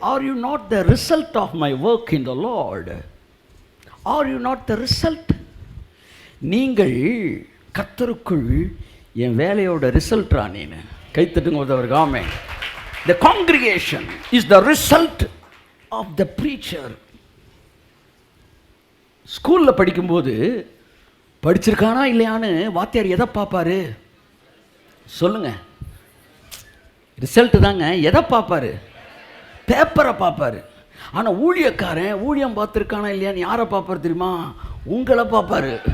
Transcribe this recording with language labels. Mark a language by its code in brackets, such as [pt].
[en] Are you not the result of my work in the Lord? Are you not the result? [ta] நீங்கள் கர்த்தருக்குள் என் வேலையோட ரிசல்ட்ரா. நீனு கைத்தட்டுங்க. ஆமென். [en] The congregation is the result of the preacher. [ta] ஸ்கூலில் படிக்கும்போது படிச்சிருக்கானா இல்லையான்னு வாத்தியார் எதை பார்ப்பாரு சொல்லுங்க? ரிசல்ட்டு தாங்க. எதை பார்ப்பாரு? பேப்பரை பார்ப்பாரு. ஆனால் ஊழியக்காரன் ஊழியம் பார்த்துருக்கானா இல்லையான்னு யாரை பார்ப்பாரு தெரியுமா? உங்களை பார்ப்பாரு.